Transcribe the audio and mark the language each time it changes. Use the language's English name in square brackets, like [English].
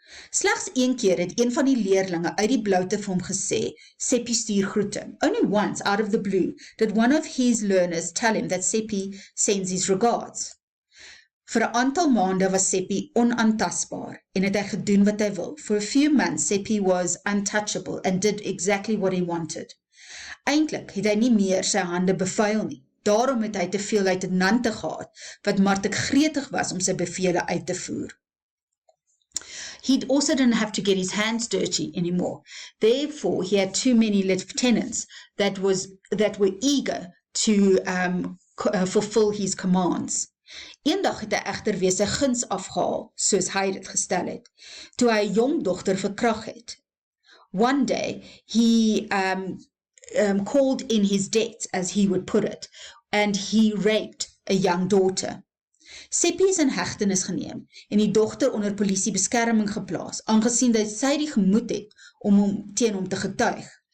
[Afrikaans] Slegs een keer het een van die leerlinge uit die bloute vir hom gesê, Seppi stuur groete. [English] Only once out of the blue did one of his learners tell him that Seppi sends his regards. [Afrikaans] Vir 'n aantal maande was Seppi onaantastbaar en het hy gedoen wat hy wil. [English] For a few months, Seppi was untouchable and did exactly what he wanted. [Afrikaans] Eintlik het hy nie meer sy hande bevuil nie. Daarom het hy te veel luitenante gehad, wat maar te gretig was om sy bevele uit te voer. [English] He also didn't have to get his hands dirty anymore. Therefore, he had too many lieutenants that were eager to fulfill his commands. [Afrikaans] Eendag het hy egter weer sy guns afgehaal, soos hy dit gestel het, toe hy 'n jong dogter verkrag het. [English] One day, he called in his debt, as he would put it, and he raped a young daughter. [Afrikaans] Seppi is in hegtenis geneem en die dogter onder polisie beskerming geplaas, aangesien dat sy die gemoed het om teen hom te getuig.